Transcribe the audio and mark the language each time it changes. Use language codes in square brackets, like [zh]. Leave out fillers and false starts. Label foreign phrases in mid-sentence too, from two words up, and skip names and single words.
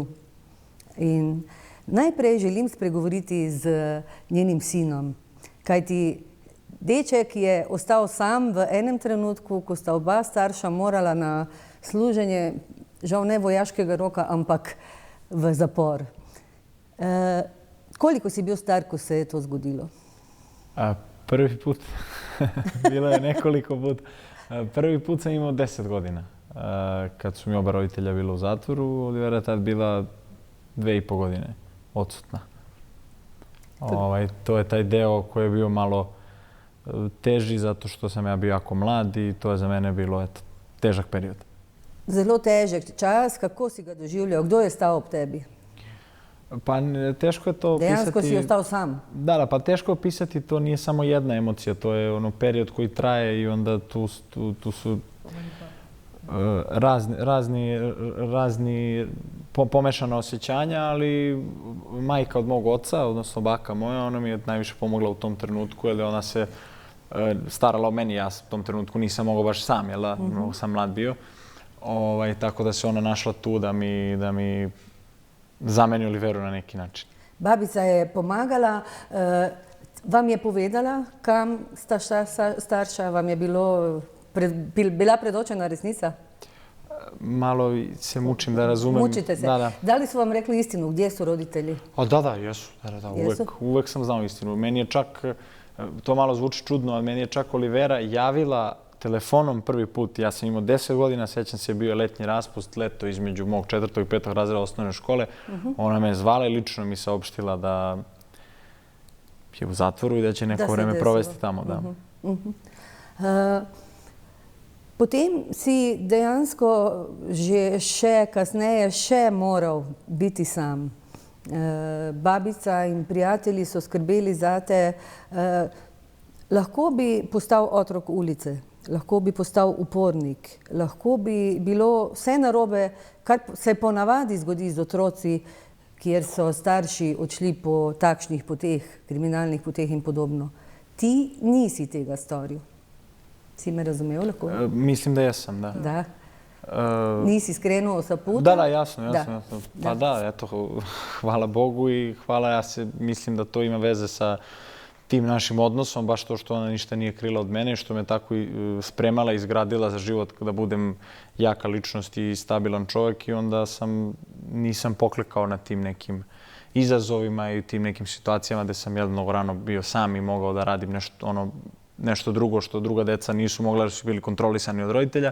[sl] In najprej želim spregovoriti z njenim sinom, kajti deček je ostal sam v enem trenutku, ko sta oba starša morala na služenje, žal ne vojaškega roka, ampak v zapor. Koliko si bil star, ko se je to zgodilo? [sr] Prvi put, bilo je nekoliko put. Prvi put sam imao 10 godina. Kad su mi oba roditelja bila u zatvoru, Olivera je tad bila 2,5 godine odsutna. To je taj deo koji je bio malo teži zato što sam ja bio jako mlad i to je za mene bilo težak period. [sl] Zelo težak čas. Kako si ga doživljal? Kdo je stao ob tebi? [sr] Pa teško je to opisati. [sl] Dejansko si ostao sam? [sr] Da, pa teško je opisati. To nije samo jedna emocija. To je period koji traje i onda tu su razni pomešana osjećanja, ali majka od mog oca, odnosno baka moja, ona mi je najviše pomogla u tom trenutku, jer ona se starala o meni. Ja u tom trenutku nisam mogao baš sam, jer sam mlad bio. Tako da se ona našla tu da mi zameni Oliveru na neki način. [sl] Babica je pomagala. Vam je povedala, kam sta starša? Vam je bila predočena resnica? [sr] Malo se mučim da razumem. Mučite se. Da li su vam rekli istinu? Gdje su roditelji? Da, jesu. Uvek sam znao istinu. Meni je čak, to malo zvuči čudno, ali meni je čak Olivera javila telefonom prvi put. Ja sam imao 10 godina, sjećam se, bio je letnji raspust, leto između mog 4. i 5. razreda osnovne škole. Ona me zvala i lično mi saopštila da je u zatvoru i da će neko vreme provesti tamo. [sl] Potem si dejansko še kasneje moral biti sam. Babica in prijatelji so skrbeli zate. Lahko bi postal otrok ulice, lahko bi postal upornik, lahko bi bilo vse narobe, kar se ponavadi zgodi z otroci, kjer so starši odšli po takšnih poteh, kriminalnih poteh in podobno. Ti nisi tega storil. Si me razumel lahko? [sr] Mislim da jesam, da. Da? Nisi skrenuo sa puta? Da, jasno. Pa eto, hvala Bogu i hvala, mislim da to ima veze sa tim našim odnosom, baš to što ona ništa nije krila od mene, što me tako i spremala i izgradila za život da budem jaka ličnost i stabilan čovjek i onda nisam poklekao na tim nekim izazovima i tim nekim situacijama gde sam mnogo rano bio sam i mogao da radim nešto drugo što druga deca nisu mogla jer su bili kontrolisani od roditelja.